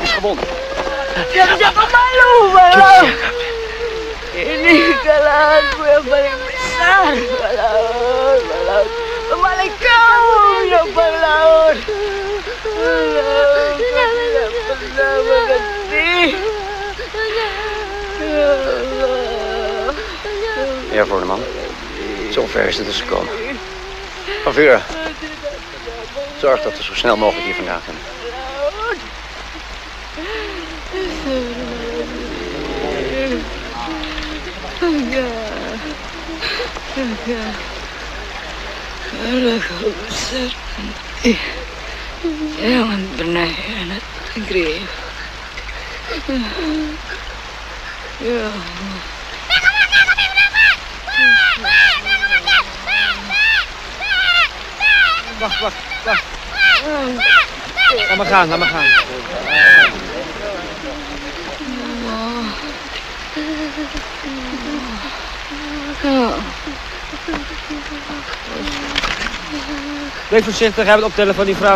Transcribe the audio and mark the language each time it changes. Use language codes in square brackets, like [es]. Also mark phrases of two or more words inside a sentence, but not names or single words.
[id] Siapa malu, Balaur. Ini kesalahanku yang paling besar, Balaur. Kembali kamu, ya Balaur. Balaur, kau tidak pernah mengerti. [nl] Ja, voor de man. Zover is het dus gekomen. Van Vuren, zorg dat we zo snel mogelijk hier vandaan kunnen. [id] Kau besar nanti. Jangan pernah hianat negeri. [ar] Ya Allah. [nl] Wacht. Laat maar gaan. Wees voorzichtig, heb het optellen van die vrouw.